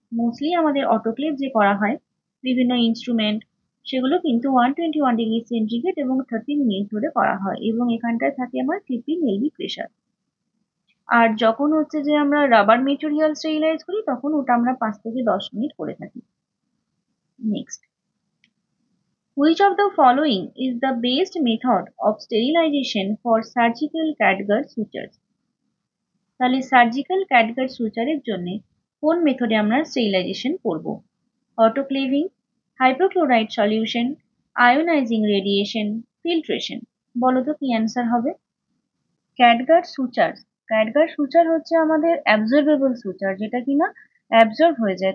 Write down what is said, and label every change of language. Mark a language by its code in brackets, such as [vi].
[bn] Mostly আমাদের autoclave যে করা হয় বিভিন্ন ইনস্ট্রুমেন্ট, সেগুলো কিন্তু 121 ডিগ্রি সেন্টিগ্রেড এবং 30 মিনিট ধরে করা হয় এবং এখানটায় থাকে আমার 15 এলভি প্রেশার। আর যখন হচ্ছে যে আমরা রাবার মেটেরিয়াল স্টেরিলাইজ করি তখন ওটা আমরা 5 থেকে 10 মিনিট করে থাকি। Next, [en] which of the following is the best method of sterilization for surgical catgut sutures? [bn] তাহলে সার্জিক্যাল ক্যাটগাট সুচারের জন্য কোন মেথডে আমরা স্টেরিলাইজেশন করব? Autoclaving, hypochlorite solution, ionising radiation, filtration. বলো তো কি অ্যান্সার হবে? ক্যাটগাট সুচার, ক্যাটগাট সুচার হচ্ছে আমাদের অ্যাবজর্বেবল সুচার, যেটা কিনা অ্যাবজর্ব হয়ে যায়।